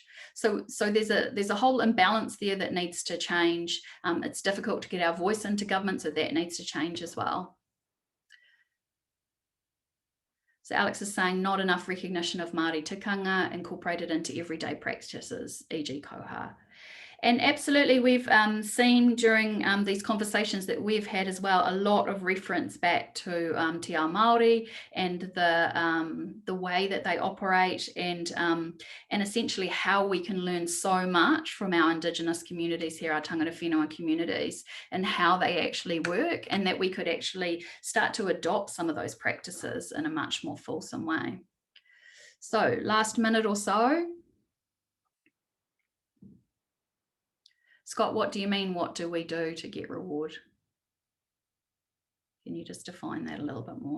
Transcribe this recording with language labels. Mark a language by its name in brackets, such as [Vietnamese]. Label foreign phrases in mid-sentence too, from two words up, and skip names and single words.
[English] So there's a whole imbalance there that needs to change. It's difficult to get our voice into government, so that needs to change as well. So Alex is saying not enough recognition of Māori tikanga incorporated into everyday practices, e.g. koha. And absolutely, we've seen during these conversations that we've had as well, a lot of reference back to [Māori] Te Ao Māori [English] and the way that they operate and essentially how we can learn so much from our Indigenous communities here, our [Māori] tangata whenua [English] communities, and how they actually work, and that we could actually start to adopt some of those practices in a much more fulsome way. So last minute or so. Scott, what do you mean? What do we do to get reward? Can you just define that a little bit more?